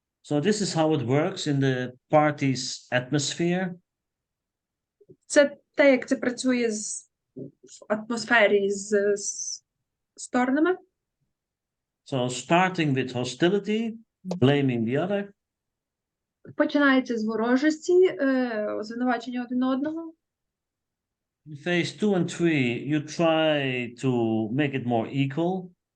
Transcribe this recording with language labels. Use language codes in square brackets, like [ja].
[en] So this is how it works in the party's atmosphere. [uk] Це те, як це працює в атмосфері з сторонами. [en] So starting with hostility, blaming the other. [uk] Починається з ворожості, звинувачення один одного. [en] In phase 2 and 3, you try to make it more equal.